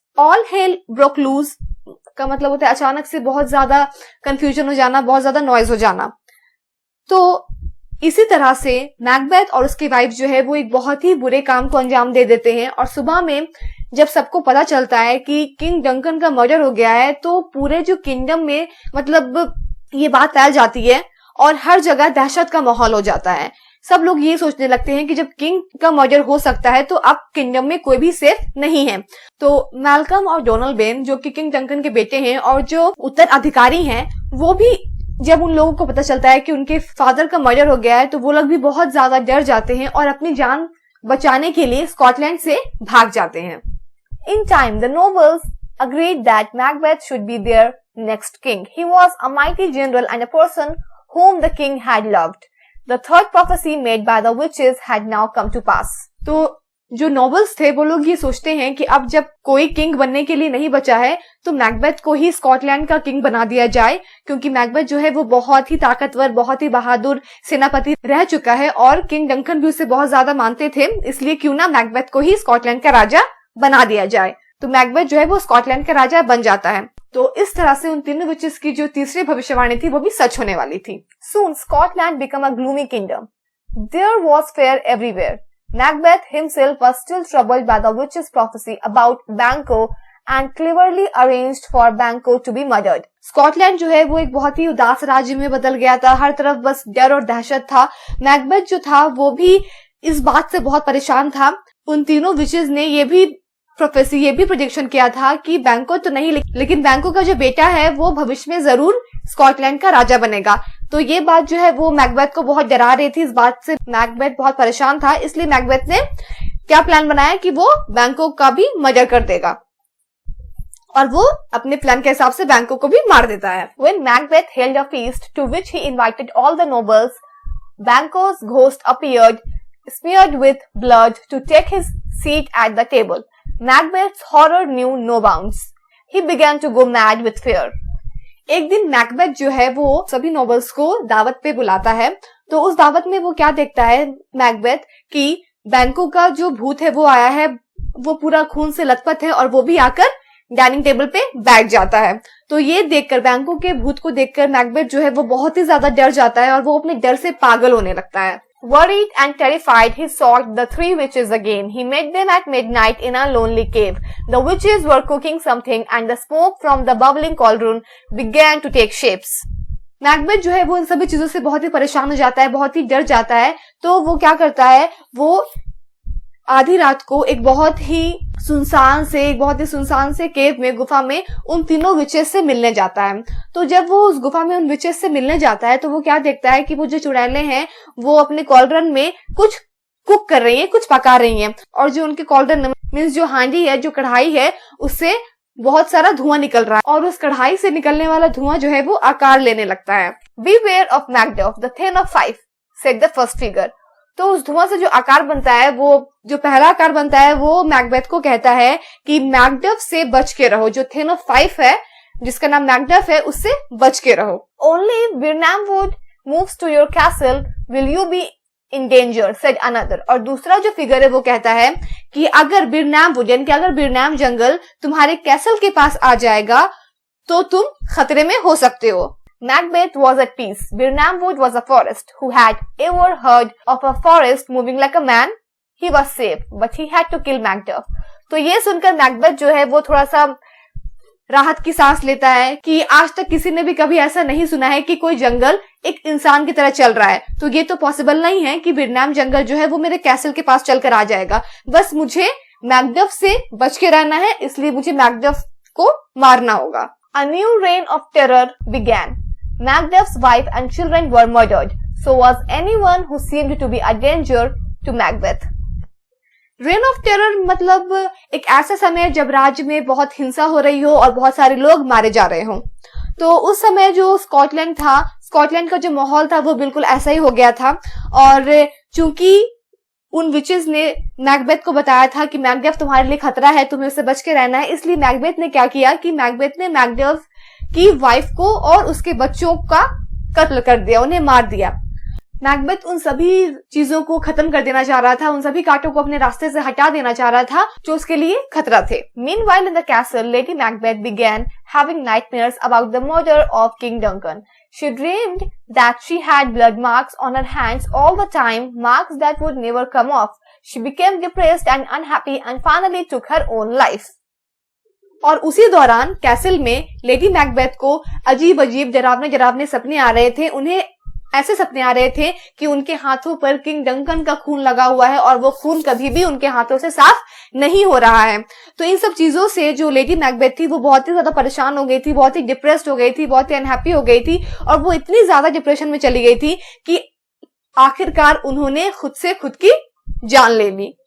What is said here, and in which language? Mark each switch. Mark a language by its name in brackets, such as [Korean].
[English] All hell broke loose [Hindi] का मतलब होता है अचानक से बहुत ज्यादा कंफ्यूजन हो जाना, बहुत ज्यादा नॉइज हो जाना। तो इसी तरह से मैकबेथ और उसकी वाइफ जो है वो एक बहुत ही बुरे काम को अंजाम दे देते हैं और सुबह में जब सबको पता चलता है कि किंग डंकन का मर्डर हो गया है तो पूरे जो किंगडम में मतलब ये बात फैल जाती है और हर जगह दहशत का माहौल हो जाता है। सब लोग ये सोचने लगते हैं कि जब किंग का मर्डर हो सकता है तो अब किंगडम में कोई भी सेफ नहीं है। तो मैल्कम और डोनाल्डबेन जो कि किंग डंकन के बेटे हैं और जो उत्तराधिकारी हैं, वो भी जब उन लोगों को पता चलता है कि उनके फादर का मर्डर हो गया है तो वो लोग भी बहुत ज्यादा डर जाते हैं और अपनी जान बचाने के लिए स्कॉटलैंड से भाग जाते हैं। [English] In time, the nobles agreed that Macbeth should be their next king. He was a mighty general and a person whom the king had loved. The third prophecy made by the witches had now come to pass. [Hindi] तो जो nobles थे वो लोग ये सोचते हैं कि अब जब कोई किंग बनने के लिए नहीं बचा है तो मैकबेथ को ही स्कॉटलैंड का किंग बना दिया जाए, क्योंकि मैकबेथ जो है वो बहुत ही ताकतवर, बहुत ही बहादुर सेनापति रह चुका है और किंग डंकन भी उसे बहुत ज्यादा मानते थे, इसलिए क्यों ना मैकबेथ को ही स्कॉटलैंड का राजा बना दिया जाए। तो मैकबेथ जो है वो स्कॉटलैंड का राजा बन जाता है। तो इस तरह से उन तीनों विचेस की जो तीसरी भविष्यवाणी थी वो भी सच होने वाली थी। [English] Soon Scotland became a gloomy kingdom. There was fear everywhere. Macbeth himself was still troubled by the witch's prophecy about Banquo and cleverly arranged for Banquo to be murdered. [Hindi] Scotland जो है वो एक बहुत ही उदास राज्य में बदल गया था, हर तरफ बस डर और दहशत था। मैकबेथ जो था वो भी इस बात से बहुत परेशान था। उन तीनों विचेस ने ये भी प्रोडिक्शन किया था कि बैंको तो नहीं, लेकिन बैंको का जो बेटा है वो भविष्य में जरूर स्कॉटलैंड का राजा बनेगा। तो ये बात जो है वो मैकबेथ को बहुत डरा रही थी। इस बात से मैकबेथ बहुत परेशान था, इसलिए मैकबेथ ने क्या प्लान बनाया कि वो बैंको का भी मर्डर कर देगा और वो अपने प्लान के हिसाब से बैंको को भी मार देता है। [English] When Macbeth held a feast to which he invited all the nobles, Banquo's ghost appeared, smeared with blood, to take his seat at the table. Macbeth's horror knew no bounds. He began to go mad with fear. [Hindi] एक दिन Macbeth जो है वो सभी nobles को दावत पे बुलाता है। तो उस दावत में वो क्या देखता है मैकबेथ कि बैंको का जो भूत है वो आया है, वो पूरा खून से लथपथ है और वो भी आकर डाइनिंग टेबल पे बैठ जाता है। तो ये देखकर, बैंको के भूत को देखकर मैकबेथ जो है वो बहुत ही ज्यादा डर जाता है और वो अपने डर से पागल होने लगता है। [English] Worried and terrified, he sought the three witches again. He met them at midnight in a lonely cave. The witches were cooking something and the smoke from the bubbling cauldron began to take shapes. [Hindi] Macbeth जो है वो इन सभी चीजों से बहुत ही परेशान हो जाता है, बहुत ही डर जाता है। तो वो क्या करता है, वो आधी रात को एक बहुत ही सुनसान से केव में, गुफा में उन तीनों विचेस से मिलने जाता है। तो जब वो उस गुफा में उन विचेस से मिलने जाता है तो वो क्या देखता है कि वो जो चुड़ैलें हैं वो अपने कॉलरन में कुछ कुक कर रही हैं, कुछ पका रही हैं, और जो उनके कॉलरन मींस जो हांडी है, जो कढ़ाई है, उससे बहुत सारा धुआं निकल रहा है और उस कढ़ाई से निकलने वाला धुआं जो है वो आकार लेने लगता है। [English] Beware of Macduff, the Thane of Fife, said the first figure. [Hindi] तो उस धुआं से जो आकार बनता है, वो जो पहला आकार बनता है, वो मैकबेथ को कहता है कि मैकडफ से बच के रहो, जो थेन ऑफ फाइफ है जिसका नाम मैकडफ है, उससे बच के रहो। [English] Only if Birnamwood moves to your castle will you be in danger, said another. [Hindi] और दूसरा जो फिगर है वो कहता है कि अगर बिरनामवुड यानी कि अगर बिरनाम जंगल तुम्हारे कैसल के पास आ जाएगा तो तुम खतरे में हो सकते हो। [English] Macbeth was at peace. Birnamwood was a forest. Who had ever heard of a forest moving like a man? He was safe, but he had to kill Macduff. [Hindi] तो ये सुनकर मैकबेथ जो है वो थोड़ा सा राहत की सांस लेता है कि आज तक किसी ने भी कभी ऐसा नहीं सुना है कि कोई जंगल एक इंसान की तरह चल रहा है। तो ये तो पॉसिबल नहीं है कि बिरनाम जंगल जो है वो मेरे कैसल के पास चलकर आ जाएगा। बस मुझे मैकडफ से बच के रहना है, इसलिए मुझे मैकडफ को मारना होगा। [English] A new reign of terror began. Macduff's wife and children were murdered. So was anyone who seemed to be a danger to Macbeth. [Hindi] Rain of terror मतलब एक ऐसा समय जब राज्य में बहुत हिंसा हो रही हो और बहुत सारे लोग मारे जा रहे हों। तो उस समय जो स्कॉटलैंड था, स्कॉटलैंड का जो माहौल था वो बिल्कुल ऐसा ही हो गया था। और चूंकि उन विचेस ने मैकबेथ को बताया था कि मैकबेथ तुम्हारे लिए खतरा है, तुम्हें उससे बच के रहना है, इसलिए मैकबेथ ने क्या किया कि मैकबेथ ने मैकबेथ की वाइफ को और उसके बच्चों का कत्ल कर दिया, उन्हें मार दिया। मैकबेथ उन सभी चीजों को खत्म कर देना चाह रहा था, उन सभी कांटों को अपने रास्ते से हटा देना चाह रहा था जो उसके लिए खतरा थे। [English] Meanwhile in the castle, Lady Macbeth began having nightmares about the murder of King Duncan. She dreamed that she had blood marks on her hands all the time, marks that would never come off. She became depressed and unhappy and finally took her own life. [Hindi] और उसी दौरान castle में lady Macbeth को अजीब अजीब डरावने सपने आ रहे थे। उन्हें ऐसे सपने आ रहे थे कि उनके हाथों पर किंग डंकन का खून लगा हुआ है और वो खून कभी भी उनके हाथों से साफ नहीं हो रहा है। तो इन सब चीजों से जो लेडी मैकबेथ थी वो बहुत ही ज्यादा परेशान हो गई थी, बहुत ही डिप्रेस्ड हो गई थी, बहुत ही अनहैप्पी हो गई थी और वो इतनी ज्यादा डिप्रेशन में चली गई थी कि आखिरकार उन्होंने खुद से खुद की जान ले ली।